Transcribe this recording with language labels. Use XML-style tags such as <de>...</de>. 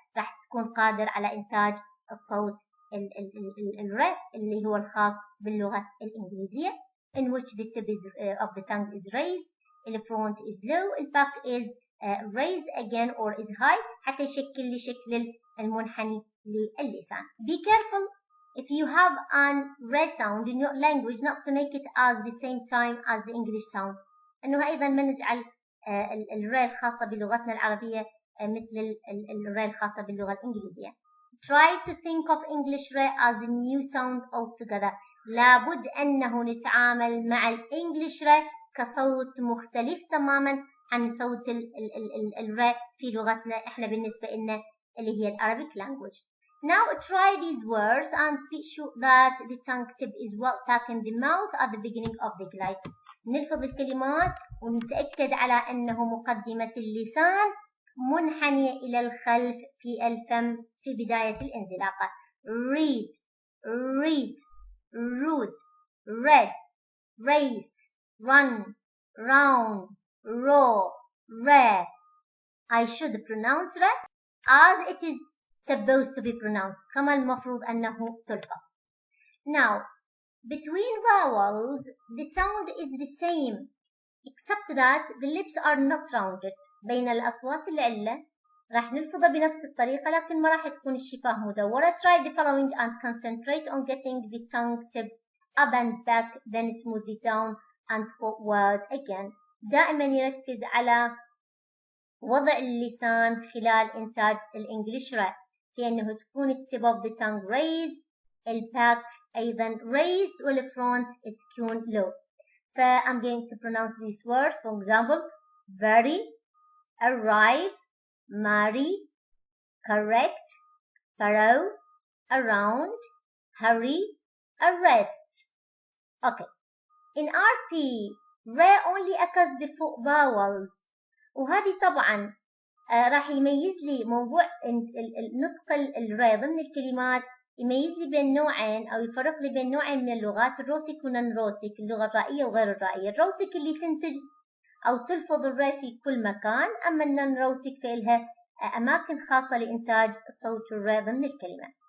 <ar>راح تكون قادر على إنتاج الصوت الر اللي هو الخاص باللغة الإنجليزية</ar> <en>in which the tip of the tongue is raised, the front is low, the back is raised again or is high</en> <ar>حتى يشكل لي شكل المنحني للسان.</ar> <en>Be careful if you have an r sound in your language not to make it as the same time as the English sound.</en> <ar>أنه أيضا ما نجعل الر الخاصة بلغتنا العربية مثل الر الخاصة باللغة الإنجليزية.</ar> <en>Try to think of English r as a new sound altogether.</en> <ar>لابد أنه نتعامل مع الإنجليش ر كصوت مختلف تماما عن صوت الر في لغتنا إحنا بالنسبة لنا اللي هي العربيك language.</ar> <en>Now try these words and be sure that the tongue tip is well back in the mouth at the beginning of the glide.</en> <ar>نلفظ الكلمات ونتأكد على أنه مقدمة اللسان منحنية إلى الخلف في الفم في بداية الانزلاقة.</ar> <en>read, read, root, red, race, run, round, row, rare. I should pronounce red as it is supposed to be pronounced</en> <ar>كما المفروض أنه تلفظ.</ar> <en>Now between vowels the sound is the same except that the lips are not rounded.</en> <ar>بين الأصوات العلة راح نلفظها بنفس الطريقة لكن ما راح تكون الشفاه مدورة.</ar> <en>Try the following and concentrate on getting the tongue tip up and back then smoothly down and forward again.</en> <ar>دائما يركز على وضع اللسان خلال إنتاج الإنجليش ر في أنه تكون</ar> <en>tip of the tongue raised،</en> <ar>الباك أيضا raised، والفرونت تكون low.</ar> <en>ف I'm going to pronounce these words. For example, very, arrive, marry, correct, thorough, around, hurry, arrest. Okay. In RP, r only occurs before vowels.</en> <ar>وهذه طبعا راح يميز لي موضوع النطق الر ضمن الكلمات، يميز لي بين نوعين أو يفرق لي بين نوعين من اللغات، الروتيك ونن روتيك، اللغة الرائية وغير الرائية. الروتيك اللي تنتج أو تلفظ الر في كل مكان، أما النن روتيك فإلها أماكن خاصة لإنتاج الصوت الر ضمن الكلمة.</ar>